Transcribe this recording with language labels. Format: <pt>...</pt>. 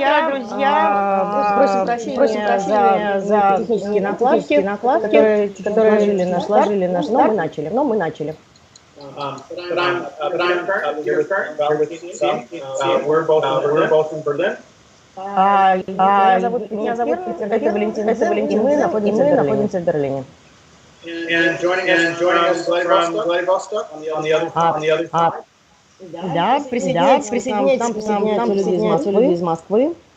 <ru>Друзья, просим прощения за технические накладки, которые сложили наш старт, но мы начали.</ru> <en>But I'm here with Valentin. We're both in Berlin.</en> <ru>Меня зовут это Валентин, и мы находимся в Берлине.</ru> <en>And joining us from Vladivostok on the other side.</en> <ru>Да, присоединяйтесь к нам люди из Москвы.</ru>